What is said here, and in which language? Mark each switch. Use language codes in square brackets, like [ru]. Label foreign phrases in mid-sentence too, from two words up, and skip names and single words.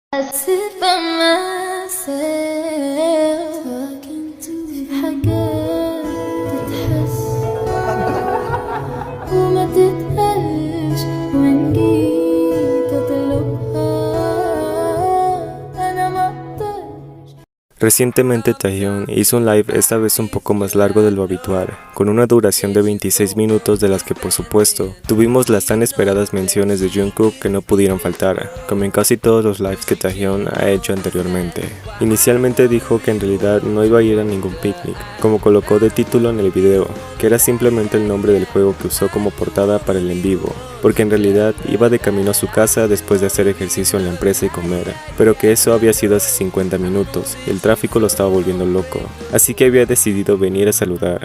[ar] أسف myself في حاجات تتحس وما تتقالش وإن جيت أطلبها أنا مقدرش. [es] Recientemente Taehyung hizo un live esta vez un poco más largo de lo habitual, con una duración de 26 minutos de las que por supuesto tuvimos las tan esperadas menciones de Jungkook que no pudieron faltar, como en casi todos los lives que Taehyung ha hecho anteriormente. Inicialmente dijo que en realidad no iba a ir a ningún picnic, como colocó de título en el video, que era simplemente el nombre del juego que usó como portada para el en vivo, porque en realidad iba de camino a su casa después de hacer ejercicio en la empresa y comer, pero que eso había sido hace 50 minutos y el tráfico lo estaba volviendo loco, así que había decidido venir a saludar.